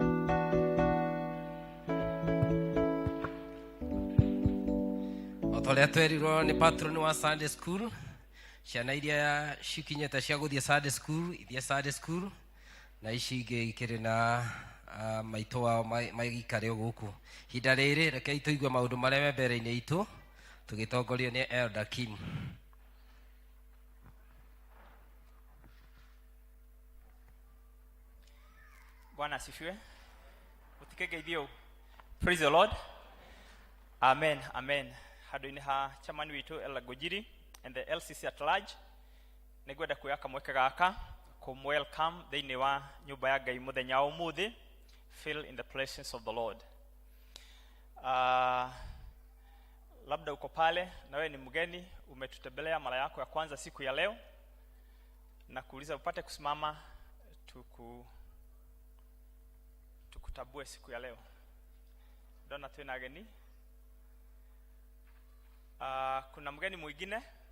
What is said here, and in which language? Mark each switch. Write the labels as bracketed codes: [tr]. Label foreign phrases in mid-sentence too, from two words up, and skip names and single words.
[ki] Otolea twerirwo nĩ patron wa [en] Sunday school, [ki] ciana iria cikinyĩte cia gũthiĩ [en] Sunday school [ki] ithiĩ [en] Sunday school, [ki] na ici ingĩ ikĩrĩ na maitũ wao magĩikare gũkũ. Ihinda rĩrĩ rekei tũigue maũndũ marĩa me mbere-inĩ itũ tũgĩtongorio nĩ Elder Kim. [sw] Bwana asifiwe. [ki] Utikege ithio. [en] Praise the Lord. Amen. Amen. [ki] Handũ-inĩ ha chamani witũ Elder Gojiri [en] and the LCC at large, [ki] nĩngwenda kuoya kamweke gaka welcome thĩinĩ wa nyũmba ya Ngai mũthenya wa ũmũthĩ. [en] Feel in the presence of the Lord. [sw] Labda uko pale na wewe ni mgeni, umetutembelea mara yako ya kwanza siku ya leo, na kuuliza upate kusimama tukutabue siku ya leo. Dona tuna geni. Kuna mgeni mwingine?